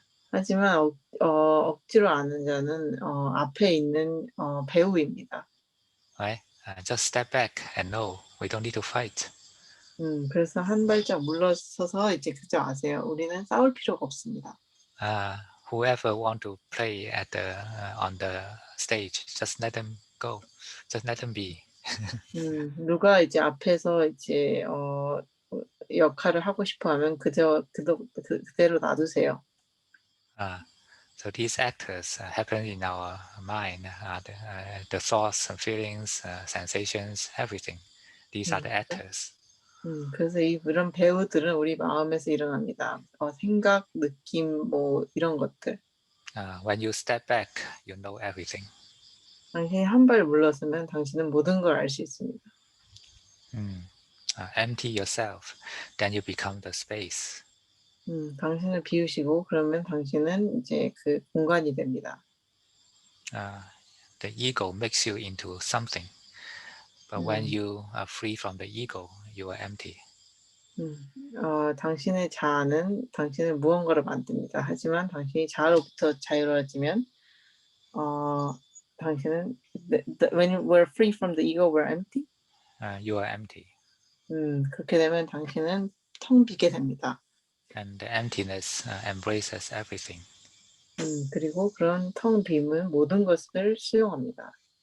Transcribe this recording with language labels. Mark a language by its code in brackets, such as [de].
[ko] 하지만 억지로 아는 자는 앞에 있는 배우입니다. [en] Right? Just step back and know we don't need to fight. [ko] 그래서 한 발짝 물러서서 이제 그저 아세요. 우리는 싸울 필요가 없습니다. [en] Whoever want to play at on the stage, just let them go. Just let them be. [ko] 누가 이제 앞에서 이제 역할을 하고 싶어하면 그대로 놔두세요. [en] So these actors happen in our mind, the thoughts and feelings, sensations, everything. These are the actors. [ko] 그래서 이런 배우들은 우리 마음에서 일어납니다. 생각, 느낌, 뭐 이런 것들. [en] When you step back, you know everything. [ko] 당신이 한 발 물러서면 당신은 모든 걸 알 수 있습니다. [en] Empty yourself, then you become the space. [ko] 당신을 비우시고 그러면 당신은 이제 그 공간이 됩니다. [en] The ego makes you into something, but when you are free from the ego, you are empty. [ko] 당신의 자아는 당신을 무언가로 만듭니다. 하지만 당신이 자아로부터 자유로워지면 당신은 [en] when we're free from the ego, we're empty. You are empty. [ko] 그렇게 되면 당신은 텅 비게 됩니다. [en] And the emptiness embraces everything. [ko] 그리고 그런 텅 빔은 모든 것을 수용합니다.